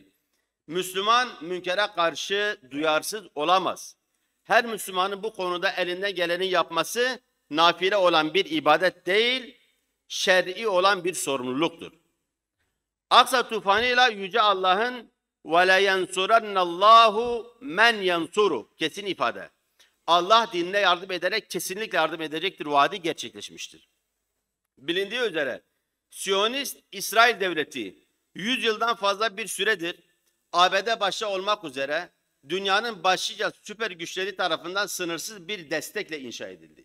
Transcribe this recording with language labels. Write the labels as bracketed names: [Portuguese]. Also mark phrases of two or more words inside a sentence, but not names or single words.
[Turkish] Müslüman münkere karşı duyarsız olamaz. Her Müslümanın bu konuda elinden geleni yapması nafile olan bir ibadet değil, şer'i olan bir sorumluluktur. Aksa tufanıyla Yüce Allah'ın [Arabic] وَلَا يَنْصُرَنَّ اللّٰهُ مَنْ يَنْصُرُ [Turkish] kesin ifade. Allah dinine yardım ederek kesinlikle yardım edecektir vaadi gerçekleşmiştir. Bilindiği üzere Siyonist İsrail Devleti 100 yıldan fazla bir süredir ABD başta olmak üzere dünyanın başlıca süper güçleri tarafından sınırsız bir destekle inşa edildi.